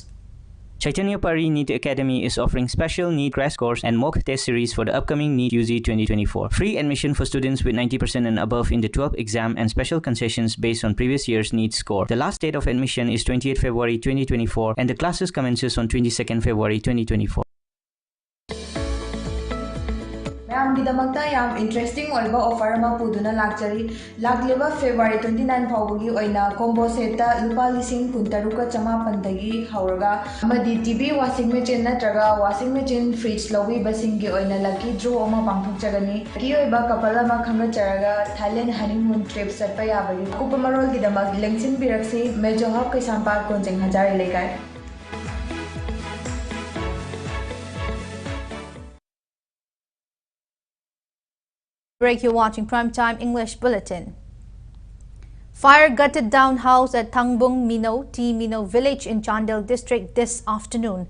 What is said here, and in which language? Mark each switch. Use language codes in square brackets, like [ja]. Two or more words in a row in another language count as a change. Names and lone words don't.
[en] Chaitanya Pari NEET Academy is offering special NEET crash course and mock test series for the upcoming NEET UG 2024. Free admission for students with 90% and above in the 12th exam and special concessions based on previous year's NEET score. The last date of admission is 28 February 2024 and the classes commences on 22nd February 2024. [mni] ꯃꯌꯥꯝꯒꯤꯗꯃꯛꯇ ꯌꯥꯝ ꯏꯟꯇꯔꯦꯁꯇꯤꯡ ꯑꯣꯏꯕ ꯑꯣꯐꯔ ꯑꯃ ꯄꯨꯗꯨꯅ ꯂꯥꯛꯆꯔꯤ ꯂꯥꯛꯂꯤꯕ ꯐꯦꯕ꯭ꯔꯨꯋꯥꯔꯤ 29 ꯐꯥꯎꯕꯒꯤ ꯑꯣꯏꯅ [en] combo set [mni] ꯂꯨꯄꯥ 13,900ꯗꯒꯤ ꯍꯧꯔꯒ ꯑꯃꯗꯤ [en] TV washing machine [mni] ꯅꯠꯇ꯭ꯔꯒ [en] washing machine fridge [mni] ꯂꯧꯕꯤꯕꯁꯤꯡꯒꯤ ꯑꯣꯏꯅ [en] lucky draw [mni] ꯑꯃ ꯄꯥꯡꯊꯣꯛꯆꯒꯅꯤ ꯂꯛꯀꯤ ꯑꯣꯏꯕ ꯀꯄꯜ ꯑꯃ ꯈꯟꯒꯠꯆꯔꯒ ꯊꯥꯏꯂꯦꯟ ꯍꯅꯤꯃꯨꯟ ꯇ꯭ꯔꯤꯞ ꯆꯠꯄ ꯌꯥꯕꯒꯤ ꯑꯀꯨꯞꯄ ꯃꯔꯣꯜꯒꯤꯗꯃꯛ ꯂꯦꯡꯁꯤꯟꯕꯤꯔꯛꯁꯤ ꯃꯦꯖꯣ ꯍꯕ ꯀꯩꯁꯥꯝꯄꯥꯠ ꯀꯣꯟꯖꯦꯡ ꯍꯖꯥꯔꯤ ꯂꯩꯀꯥꯏ. [en] Break, you're watching Primetime English Bulletin. Fire gutted down house at Thangbung Mino, T Mino village in Chandel district this afternoon.